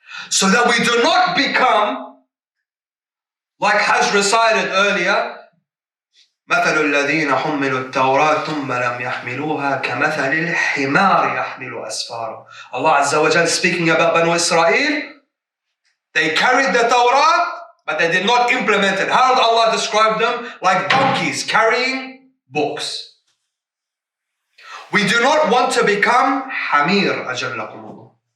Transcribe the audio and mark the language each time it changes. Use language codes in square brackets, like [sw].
[en] So that we do not become, like has recited earlier, [ar] مثل الذين حملوا التوراة ثم لم يحملوها كمثل الحمار يحمل أسفارا. [en] Allah Azza wa Jal speaking about Banu Israel. They carried the Torah, but they did not implement it. How did Allah describe them? Like donkeys carrying books. We do not want to become hamir, ajallakumullah.